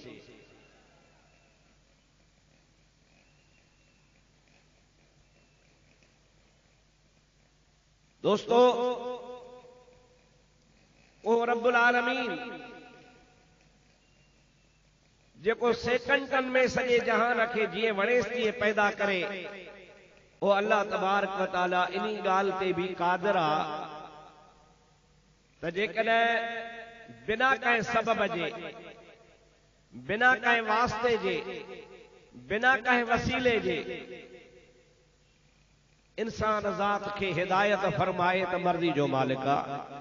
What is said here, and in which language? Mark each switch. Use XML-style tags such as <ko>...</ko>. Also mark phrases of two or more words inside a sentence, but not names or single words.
<sd>दोस्तों, वो रब्बुल आलमीन जेको सेकंडन में सॼे जहान खे जीअं वणेसि तीअं पैदा करे, ओ अल्लाह तबारक व तआला इन्ही ॻाल्हि ते बि क़ादिर आहे त जेकॾहिं बिना कंहिं सबब जे, बिना कंहिं वास्ते जे, बिना कंहिं वसीले जे इंसान ज़ात खे हिदायत फरमाए त मर्ज़ी जो मालिक आहे।</sd>